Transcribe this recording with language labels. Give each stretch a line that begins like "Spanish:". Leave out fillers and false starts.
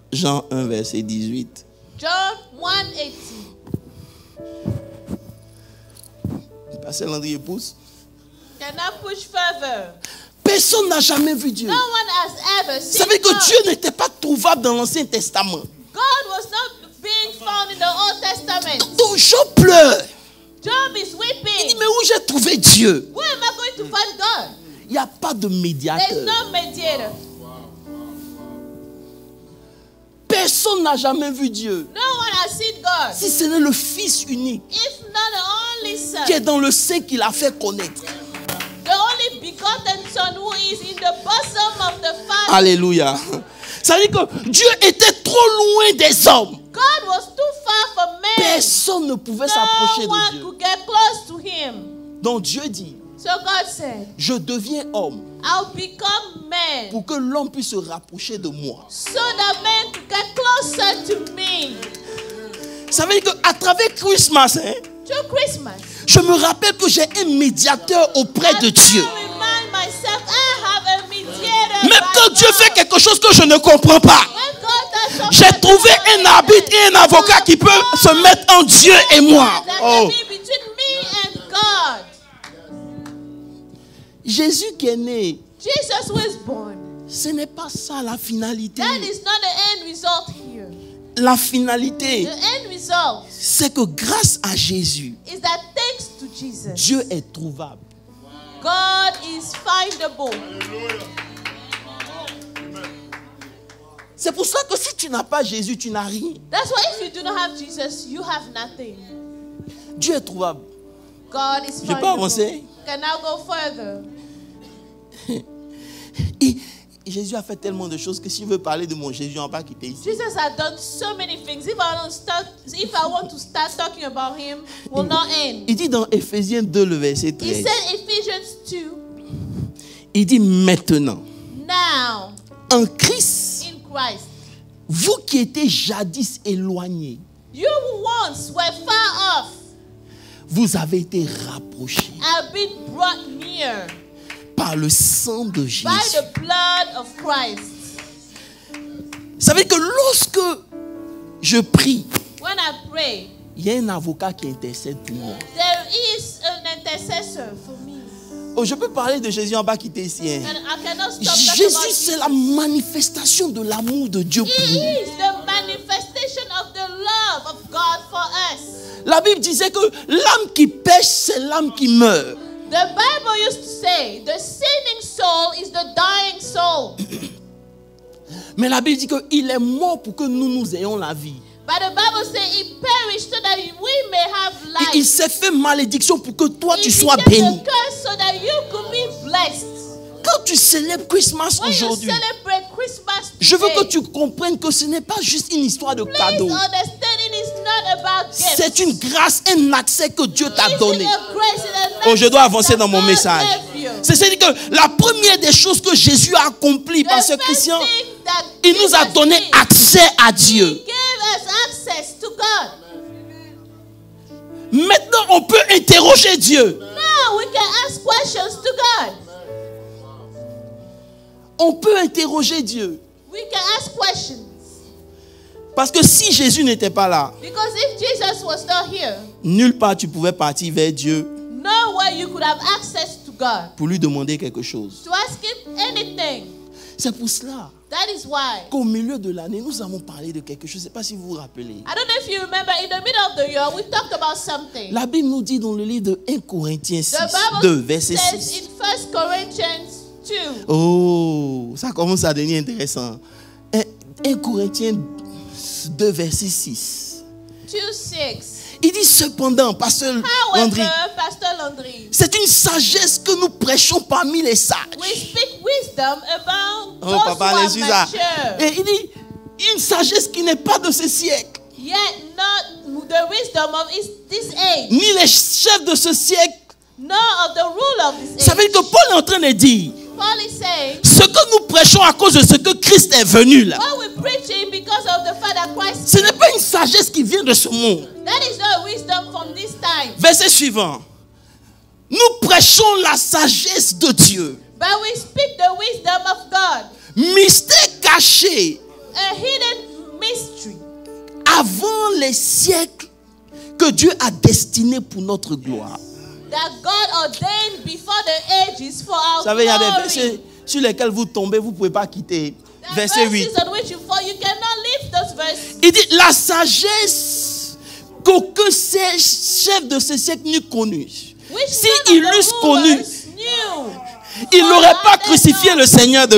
French: Jean 1, verset 18.
English: John 1:18.
French: Pasteur Landry pousse.
English: Can I push further?
French: Personne n'a jamais vu Dieu.
English: No one has ever
French: Ça
English: seen
French: veut dire que
English: God.
French: Dieu n'était pas trouvable dans l'Ancien Testament.
English: God was not being found in the Old Testament.
French: Donc Job pleure.
English: Job is weeping.
French: mais où j'ai trouvé Dieu?
English: Where am I going to find God?
French: Il n'y a pas de
English: There's
French: médiateur.
English: no mediator.
French: Personne n'a jamais vu Dieu.
English: No one has seen God.
French: Si ce n'est le Fils unique
English: If not the only son,
French: qui est dans le sein qu'il a fait connaître.
English: the only begotten son who is in the bosom of the Father.
French: Alléluia. Ça veut dire que Dieu était trop loin des hommes.
English: God was too far from man.
French: Personne ne pouvait s'approcher de
English: one
French: Dieu.
English: could get close to him.
French: Donc Dieu dit,
English: So God said,
French: je deviens homme
English: I'll become man
French: pour que l'homme puisse se rapprocher de moi.
English: so that man could get closer to me.
French: Ça veut dire qu'à travers Christmas,
English: Through Christmas,
French: je me rappelle que j'ai un médiateur auprès de Dieu.
English: I remind myself I have a mediator.
French: Même
English: by
French: quand Dieu
English: God.
French: fait quelque chose que je ne comprends pas,
English: When God does something
French: j'ai trouvé un arbitre et un avocat qui peut se mettre en Dieu et moi.
English: that Oh. can be between me and God.
French: Jésus qui est né,
English: Jesus was born.
French: ce n'est pas ça la finalité.
English: That is not the end result here.
French: La finalité,
English: The end result
French: c'est que grâce à Jésus,
English: is that thanks to Jesus,
French: Dieu est trouvable.
English: God is findable.
French: C'est pour ça que si tu n'as pas Jésus, tu n'as rien.
English: That's why if you do not have Jesus, you have nothing.
French: Dieu est trouvable.
English: God is
French: Je peux
English: findable.
French: avancer?
English: Can I go further?
French: Et Jésus a fait tellement de choses que si je veux parler de mon Jésus, on ne va pas quitter ici.
English: Jesus has done so many things. If I want to start talking about him, will not end.
French: Il dit dans Éphésiens 2, le verset
English: He
French: 13,
English: said Ephesians 2,
French: il dit maintenant,
English: now
French: en Christ,
English: in Christ,
French: vous qui étiez jadis éloignés,
English: you who once were far off
French: vous avez été rapprochés
English: have been brought near
French: par le sang de Jésus.
English: by the blood of Christ.
French: Ça veut dire que lorsque je prie,
English: When I pray,
French: il y a un avocat qui intercède pour moi.
English: there is an intercessor for me.
French: Oh, je peux parler de Jésus, on va quitter ici. Hein.
English: And I cannot stop talking about
French: Jésus, c'est
English: Jesus.
French: la manifestation de l'amour de Dieu pour
English: He
French: nous.
English: is the manifestation of the love of God for us.
French: La Bible disait que l'âme qui pêche, c'est l'âme qui meurt.
English: The Bible used to say, the sinning soul is the dying soul.
French: Mais la Bible dit qu'il est mort pour que nous ayons la vie.
English: But the Bible says he perished so that we may have
French: Et il
English: life.
French: s'est fait malédiction pour que toi tu
English: He
French: sois
English: became
French: béni.
English: a curse so that you could be blessed.
French: Quand tu célèbres Christmas
English: When you
French: aujourd'hui,
English: celebrate Christmas
French: je veux que
English: today,
French: tu comprennes que ce n'est pas juste une histoire de
English: please
French: cadeau.
English: understand it is not about gifts.
French: C'est une grâce, un accès que Dieu t'a
English: It's
French: donné.
English: a grace and an
French: Oh, je dois
English: access
French: avancer
English: that
French: dans mon
English: God
French: message.
English: gave you.
French: C'est-à-dire que la première des choses que Jésus a accompli par ce
English: The first Christian, thing that
French: il nous a
English: Jesus
French: donné
English: did,
French: accès à Dieu.
English: He gave us access to God.
French: Maintenant, on peut interroger Dieu.
English: Now we can ask questions to God.
French: On peut interroger Dieu.
English: We can ask questions.
French: Parce que si Jésus n'était pas là,
English: Because if Jesus was not here,
French: nulle part tu pouvais partir vers Dieu
English: nowhere you could have access to God
French: pour lui demander quelque chose.
English: to ask Him anything.
French: C'est pour cela
English: That is why.
French: qu'au milieu de l'année, nous avons parlé de quelque chose. Je ne sais pas si vous vous rappelez.
English: I don't know if you remember, in the middle of the year, we talked about something.
French: La Bible nous dit dans le livre de 1 Corinthiens 6,
English: The
French: 2,
English: Bible
French: verset
English: says in 1 Corinthians 2,
French: Oh, ça commence à devenir intéressant. 1 Corinthiens 2, verset 6.
English: 2:6.
French: Il dit cependant, Pasteur Landry,
English: However, Pastor Landry,
French: c'est une sagesse que nous prêchons parmi les sages.
English: we speak wisdom about Oh, those
French: papa, who are les Suza.
English: mature.
French: Et il dit, une sagesse qui n'est pas de ce siècle,
English: Yet not the wisdom of this age,
French: ni les chefs de ce siècle.
English: nor of the rule of this
French: Ça
English: age.
French: veut dire que Paul est en train de dire,
English: Paul is saying,
French: ce que nous prêchons à cause de ce que Christ est venu là,
English: what we're preaching because of the fact that Christ,
French: ce n'est pas une sagesse qui vient de ce monde. that is not wisdom from this time. Verset suivant. Nous prêchons la sagesse de Dieu.
English: But we speak the wisdom of God,
French: Mystère caché
English: a hidden mystery
French: avant les siècles que Dieu a destiné pour notre gloire.
English: that God ordained before the ages for our
French: Vous savez, il y a des
English: glory.
French: versets sur lesquels vous tombez, vous ne pouvez pas quitter.
English: There are
French: Verset 8.
English: verses on which you fall, you cannot leave those verses.
French: Il dit, la sagesse qu'aucun chef de ce siècle n'eut connue.
English: Which
French: Si
English: none
French: il
English: of the
French: l'eusse connu,
English: rulers knew.
French: il n'aurait pas crucifié le Seigneur de